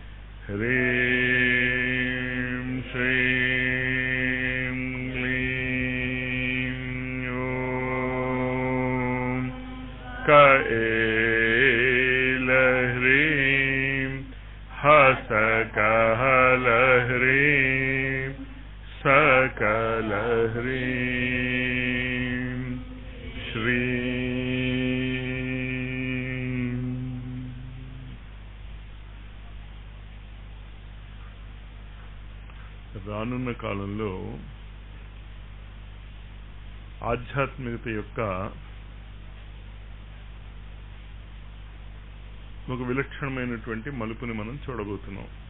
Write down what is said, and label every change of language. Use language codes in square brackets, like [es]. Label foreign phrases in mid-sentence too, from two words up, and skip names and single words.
[sa] ह्रीं श्रीं क्लीं ॐ कैलह्रीं हसकहलह्रीं सकलह्रीं श्रीं। [te] రానున్న కాలంలో ఆధ్యాత్మికత యొక్క ఒక విలక్షణమైనటువంటి మలుపుని మనం చూడబోతున్నాం.